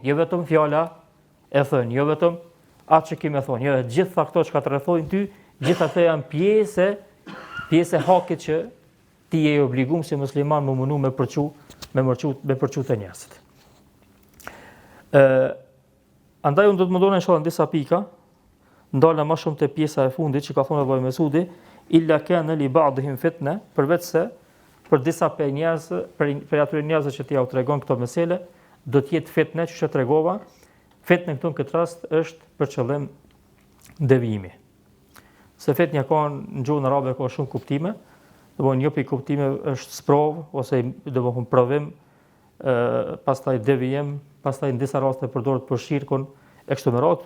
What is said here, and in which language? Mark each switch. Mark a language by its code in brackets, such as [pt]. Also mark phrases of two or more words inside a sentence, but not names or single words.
[sq] Jo vetëm fjala e thënë, jo vetëm atë që kemi thonë, jo gjitha këto që ka të rrethojnë ty, gjitha këto janë pjesë e hakit që ti je i obliguar si musliman më mundu me përçu të njerëzit. Andaj unë do të mundona inshallah në disa pika, ndala më shumë te pjesa e fundit që ka thonë Abdullah ibn Mesudi, [ar] إلا كان لبعضهم فتنة, [sq] përveç se për disa për atyre njerëzve që t'ia u tregon këto mesele, do të jetë fitne, që që tregova. Fitne këtu në këtë rast është për qëllim devijimi. Se fitnja ka në gjuhën arabe ka shumë kuptime, domthonë një pikë kuptime është sprov ose domthonë provim, pastaj devijim, pastaj në disa raste përdoret për shirkun e kështu me radhë.